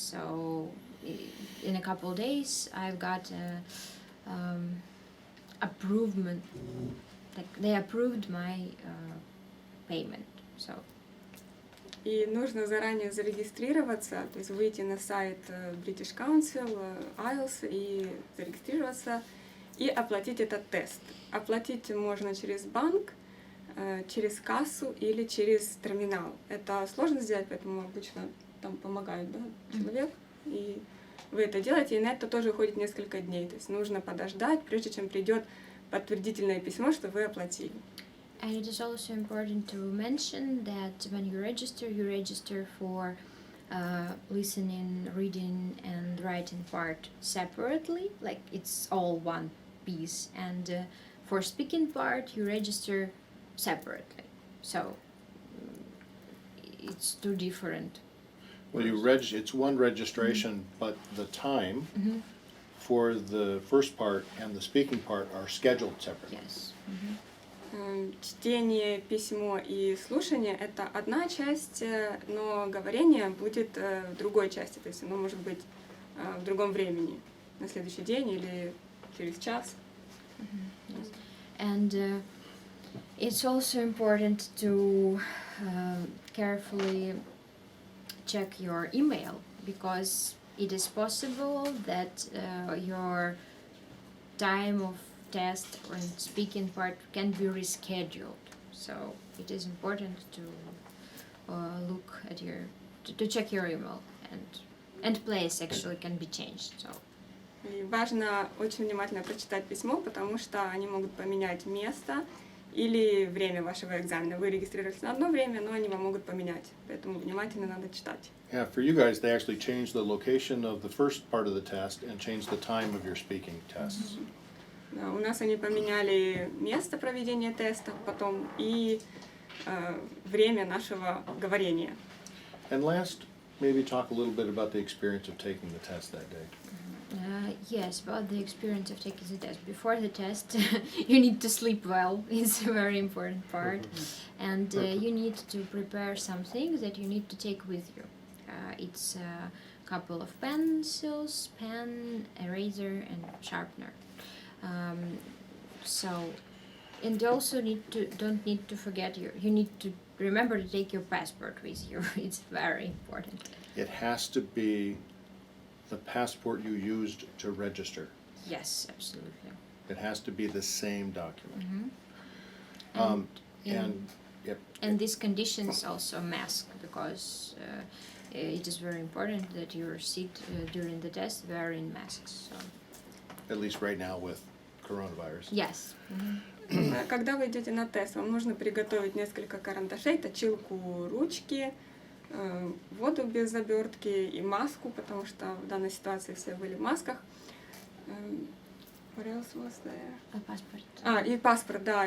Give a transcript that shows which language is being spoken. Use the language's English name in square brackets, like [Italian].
[English] So in a couple of days I've got approvement, like they approved my payment. So [Russian] И нужно заранее зарегистрироваться, то есть выйти на сайт British Council, IELTS и зарегистрироваться и оплатить этот тест. Оплатить можно через банк, через кассу или через терминал. Это сложно сделать, поэтому обычно там помогает, да, человек. И вы это делаете, и на это тоже уходит несколько дней. То есть нужно подождать, прежде чем придет подтвердительное письмо, что вы оплатили. [English] And it is also important to mention that when you register for listening, reading, and writing part separately, like it's all one piece. And for speaking part, you register separately. So it's two different. Well, it's one registration, but the time Mhm. for the first part and the speaking part are scheduled separately. Yes. [Russian] Чтение, письмо и слушание — это одна часть, но говорение будет в другой части, то есть оно может быть в другом времени, на следующий день или через час. [English] Yes. And it's also important to carefully check your email, because it is possible that your time of test and speaking part can be rescheduled. So it is important to look at to check your email, and place actually can be changed. So. [Russian] И важно очень внимательно прочитать письмо, потому что они могут поменять место или время вашего экзамена. Вы регистрировались на одно время, но они вам могут поменять, поэтому внимательно надо читать. [English] Yeah, for you guys, they actually changed the location of the first part of the test and changed the time of your speaking tests. [Russian] Да, у нас они поменяли место проведения тестов потом и время нашего говорения. [English] And last, maybe talk a little bit about the experience of taking the test that day. Yes, about the experience of taking the test. Before the test, you need to sleep well. It's a very important part. And you need to prepare some things that you need to take with you. It's a couple of pencils, pen, eraser, and sharpener. And also don't need to forget you need to remember to take your passport with you. It's very important. It has to be the passport you used to register. Yes, absolutely. It has to be the same document. Mm-hmm. Yep. And these conditions also mask, because it is very important that you sit during the test wearing masks. So. At least right now with coronavirus. Yes. [Russian] Когда вы идете на тест, вам нужно приготовить несколько карандашей, точилку, ручки, воду без обертки и маску, потому что в данной ситуации все были в масках. [English] What else was there? [Russian] Паспорт. И паспорт, да.